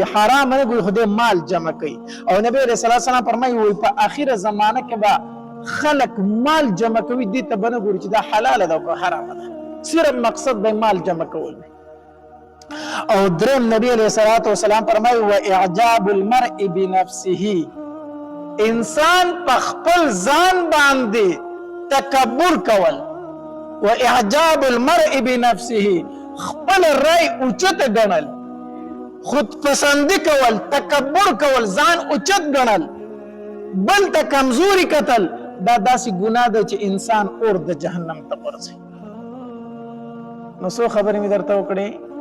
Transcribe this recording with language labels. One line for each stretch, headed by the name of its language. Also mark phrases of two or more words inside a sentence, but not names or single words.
Pashto: حرام نه ګوري خو دی مال جمع کوي او نبی
Arabic: علیه الصلاة والسلام
Pashto: فرمایي وایي په اخره زمانه کې به خلق مال جمع کوي دې ته به نه ګوري چې دا حلاله ده او که حرامه ده صرف مقصد دی مال جمع کول او دریم نبی
Arabic: علیه الصلاة والسلام
Pashto: فرمایي
Arabic: و اعجاب المرء بنفسه
Pashto: انسان په خپل ځان باندې تکبر کول
Arabic: و اعجاب المرء بنفسه
Pashto: خپل رای اوچت ګڼل خود پسندی کول تکبر کول ځان اوچت ګڼل بل ته کمزوري کتل دا داسې ګناه ده چې انسان اور د جهنم ته ورځي نو څو خبرې مې درته وکړې